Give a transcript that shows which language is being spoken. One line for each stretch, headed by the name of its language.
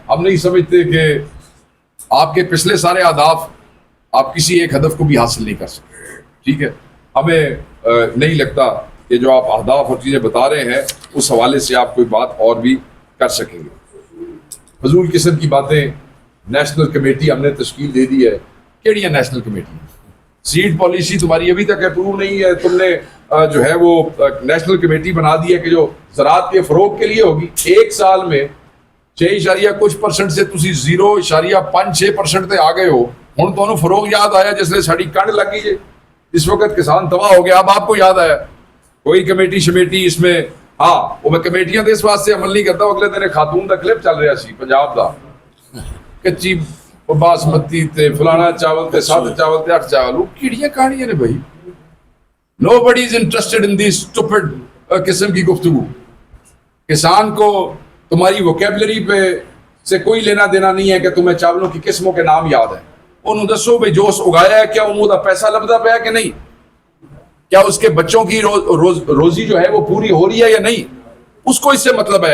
Urdu: ہم نہیں سمجھتے کہ آپ کے پچھلے سارے اہداف آپ کسی ایک ہدف کو بھی حاصل نہیں کر سکتے. ٹھیک ہے، ہمیں نہیں لگتا کہ جو آپ اہداف اور چیزیں بتا رہے ہیں اس حوالے سے آپ کوئی بات اور بھی کر سکیں گے. فضول قسم کی باتیں. نیشنل کمیٹی ہم نے تشکیل دے دی ہے. کیڑی ہے نیشنل کمیٹی؟ سیڈ پالیسی تمہاری ابھی تک اپروو نہیں ہے. تم نے جو ہے وہ نیشنل کمیٹی بنا دی ہے کہ جو زراعت کے فروغ کے لیے ہوگی.
Punjabi: ایک سال میں 6% سے تسی 0.56% تے آ گئے ہو. ہن تانوں فروغ یاد آیا جس نے ساڑی کنڈ لگ گئی ہے.
Urdu: اس وقت کسان تباہ ہو گیا، اب آپ کو یاد آیا. کوئی کمیٹی شمیٹی اس میں، ہاں وہ میں کمیٹیاں تو اس واسطے عمل نہیں کرتا.
Punjabi: اگلے دن خاتون دا کلپ چل رہا سی پنجاب دا، کچی باسمتی تے فلانا چاول تے 7 چاول تے 8 چاول.
English: وہ
Punjabi: کیڑیاں کہانیاں نے بھائی.
English: Nobody is interested in these stupid
Urdu: قسم کی گفتگو. کسان کو تمہاری ووکیبلری پہ سے کوئی لینا دینا نہیں ہے کہ تمہیں چاولوں کی قسموں کے نام یاد ہیں.
Punjabi: انہوں دسو بھائی جو اگایا ہے کیا انہوں دا پیسہ لبدا پیا کہ نہیں؟
Urdu: کیا اس کے بچوں کی روزی جو ہے وہ پوری ہو رہی ہے یا نہیں؟ اس کو اس سے مطلب ہے.